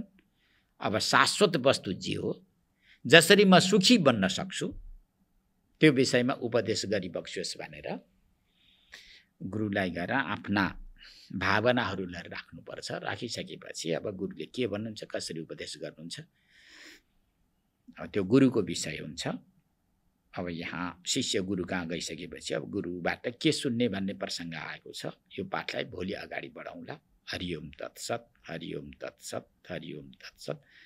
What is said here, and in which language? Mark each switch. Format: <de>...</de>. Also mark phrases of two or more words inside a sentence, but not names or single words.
<ne>अब शाश्वत वस्तु जे हो, जसरी म सुखी बन्न सक्छु त्यो विषयमा उपदेश गरिबक्सियोस् भनेर गुरुलाई गएर आफ्ना भावनाहरूलाई राख्नुपर्छ। राखिसकेपछि अब गुरुले के भन्नुहुन्छ, कसरी उपदेश गर्नुहुन्छ, अब त्यो गुरुको विषय हुन्छ। अब यहाँ शिष्य गुरु कहाँ गइसकेपछि अब गुरुबाट के सुन्ने भन्ने प्रसङ्ग आएको छ। यो पाठलाई भोलि अगाडि बढाउँला।</ne> <sa>हरि ओम तत्सत, हरि ओम तत्सत, हरि ओम तत्सत।</sa>